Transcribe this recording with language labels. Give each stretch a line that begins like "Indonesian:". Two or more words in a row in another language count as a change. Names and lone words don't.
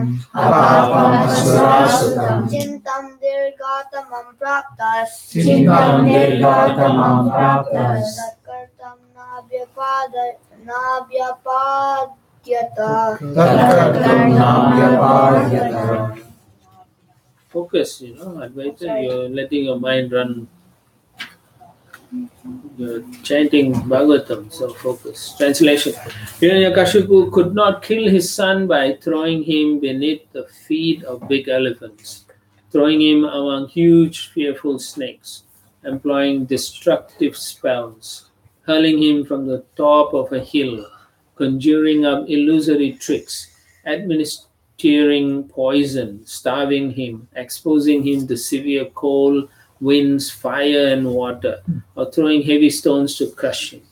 Sanskrit: Apapam Asurasutam Chintam Dirgatamam Praptas Chintam Dirgatamam Praptas Satkartam Nabhyapadyata Tatkartam Nabhyapadyata.
English: Focus, Advaita, you're letting your mind run. You're chanting Bhagavatam, so focus. Translation. Hiranyakashipu could not kill his son by throwing him beneath the feet of big elephants, throwing him among huge fearful snakes, employing destructive spells, hurling him from the top of a hill, conjuring up illusory tricks, administering poison, starving him, exposing him to severe cold, winds, fire and water, or throwing heavy stones to crush him.